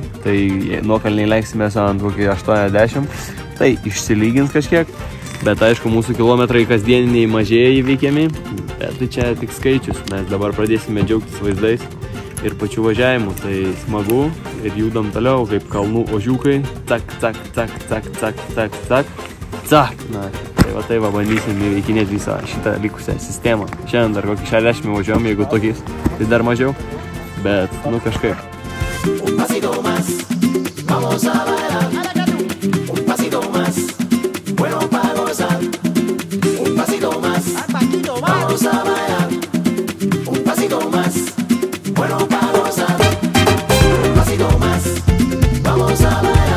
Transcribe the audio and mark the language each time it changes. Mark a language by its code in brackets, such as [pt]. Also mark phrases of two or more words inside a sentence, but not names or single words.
[lt] Tai nuokalniai leiksimės ant kokį 80. Tai išsilygins kažkiek. Bet aišku, mūsų kilometrai kasdieniniai mažėja įveikiami. Bet tai čia tik skaičius. Mes dabar pradėsime džiaugtis vaizdais ir pačių važiavimų. Tai smagu ir judam toliau kaip kalnų ožiukai. Cak, cak, cak, cak, cak, cak, cak, cak. Na, tai va bandysim įveikinėti visą šitą likusią sistemą. Šiandien dar kokį 60 važiuojam, jeigu tokiais, tai dar mažiau. Bet, nu kažkaip. [es] Un pasito más, vamos a bailar. Un pasito más, bueno para gozar. Un pasito más, vamos a bailar. Un pasito más, bueno para gozar. Un pasito más, vamos a bailar.